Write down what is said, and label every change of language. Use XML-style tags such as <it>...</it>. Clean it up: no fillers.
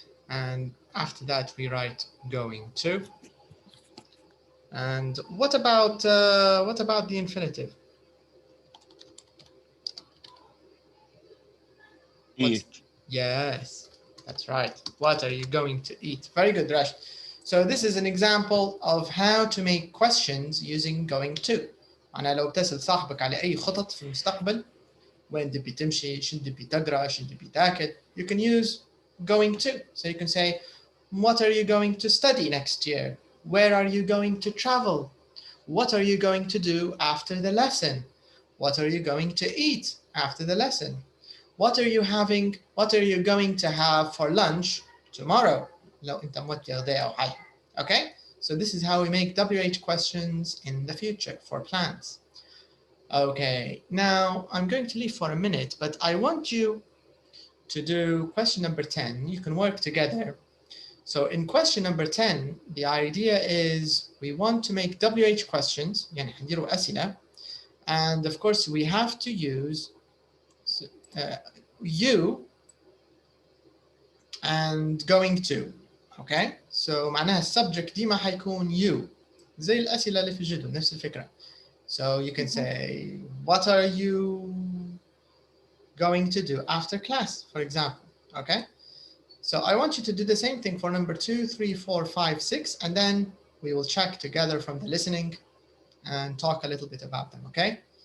<en>And after that, we write going to. And what about the infinitive? Eat. Yes, that's right. What are you going to eat? Very good, Rash. So this is an example of how to make questions using going to.</en> <ar>أنا لو بتسأل صاحبك على أي خطط في المستقبل، وين تبي تمشي، شو تبي تقرأ، شو تبي تاكل,</ar> <en>you can use going to. So you can say, what are you going to study next year? Where are you going to travel? What are you going to do after the lesson? What are you going to eat after the lesson? What are you going to have for lunch tomorrow?</en> <ar>لو أنت متى غداء أو حاجة. Okay?</ar> <en>So this is how we make WH questions in the future for plans. Okay, now I'm going to leave for a minute, but I want you to do question number 10. You can work together. So in question number 10, the idea is we want to make WH questions,</en> <ar>يعني حنديروا أسئلة,</ar> <en>and of course we have to use you and going to. Okay?</en> <ar>So معناها السبجكت ديما حيكون you. زي الأسئلة اللي في الجدول نفس الفكرة.</ar> <en>So you can say, what are you going to do after class, for example? Okay? So I want you to do the same thing for number 2, 3, 4, 5, 6, and then we will check together from the listening and talk a little bit about them, okay?</en>